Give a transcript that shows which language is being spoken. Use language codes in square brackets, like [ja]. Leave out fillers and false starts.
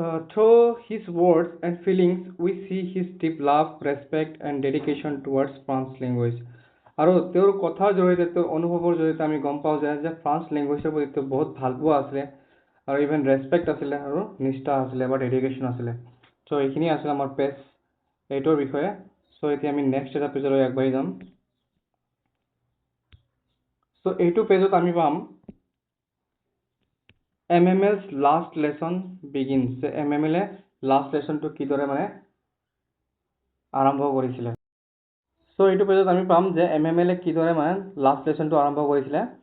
[en] Through his words and feelings we see his deep love, respect and dedication towards French language. [as] আৰু তেওঁৰ কথাৰ জৰিয়তে, তেওঁৰ অনুভৱৰ জৰিয়তে আমি গম পাওঁ যে ফ্ৰান্স লেংগুৱেজৰ প্ৰতি তেওঁ বহুত ভাল পোৱা আছিলে, আৰু ইভেন ৰেচপেক্ট আছিলে, আৰু নিষ্ঠা আছিলে বা ডেডিকেশ্যন আছিলে। চ' এইখিনি আছিলে আমাৰ পেজ 8ৰ বিষয়ে। চ' এতিয়া আমি নেক্সট এটা পেজলৈ আগবাঢ়ি যাম। চ' এইটো পেজত আমি পাম [en] MML's last lesson begins, [as] যে MML লাষ্ট লেচনটো কিদৰে মানে আৰম্ভ কৰিছিলে। চ' এইটো পেজত আমি পাম যে MML কিদৰে মানে লাষ্ট লেচনটো আৰম্ভ কৰিছিলে।